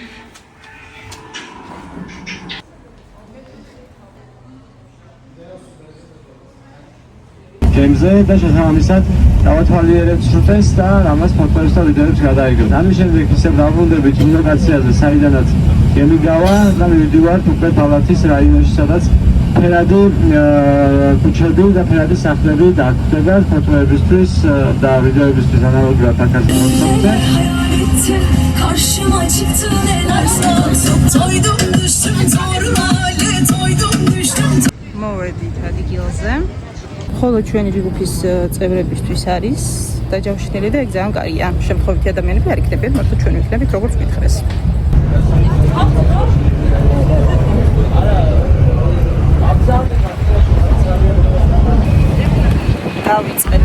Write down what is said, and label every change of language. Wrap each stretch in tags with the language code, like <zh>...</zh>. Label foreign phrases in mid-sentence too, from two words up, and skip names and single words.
<ka>გემზე და შესაბამისად დავათვალიერებთ სრუტეს და ამას ფოტოებს და ვიდეოებს გადაიგებთ. ამის შემდეგ ისე დავბრუნდებით ლოკაციაზე, საიდანაც გემი გავა და მივდივართ უკვე ბალათის რაიონში, სადაც ფერადი ქუჩები და ფერადი სახლები დაგხვდება ფოტოებისთვის და ვიდეოებისთვის ანალოგიურად აქაც მოხდა.</ka> <tr>Karşıma çıktı neler sağ toydum düştüm zorla toydum düştüm.</tr> <ka>მოვედით ადგილზე. ხოლო ჩვენი ჯგუფის წევრებისთვის არის დაჯავშნილი და ეგ ძალიან კარგია. შემთხვევითი ადამიანები არ იქნებიან, მარტო ჩვენ ვიქნებით, როგორც გითხრეს. დავიწყეთ.</ka>